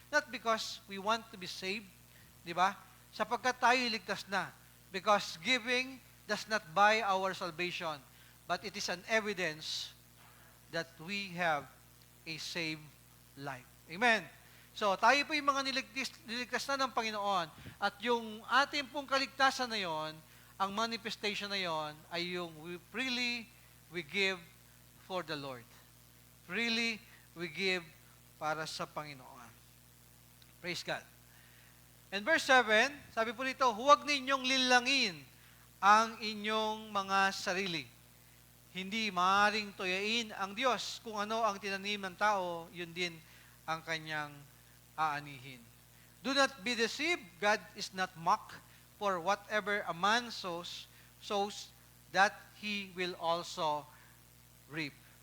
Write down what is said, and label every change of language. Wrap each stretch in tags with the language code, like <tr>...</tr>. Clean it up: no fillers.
<en>Not because we want to be saved,</en> <tl>di ba? Sapagkat tayo ligtas na.</tl> <en>Because giving does not buy our salvation, but it is an evidence that we have a saved life. Amen.</en> <tl>So, tayo po yung mga niligtas na ng Panginoon. At yung ating pong kaligtasan na yon, ang manifestation na yon, ay yung</tl> <en>freely we give for the Lord. Freely we give</en> <tl>para sa Panginoon.</tl> <en>Praise God.</en> <tl>And verse 7, sabi po dito, huwag ninyong lilangin ang inyong mga sarili. Hindi maaaring tuyain ang Diyos. Kung ano ang tinanim ng tao, yun din ang kanyang aanihin.</tl> <en>Do not be deceived. God is not mocked. For whatever a man sows, that he will also reap.</en>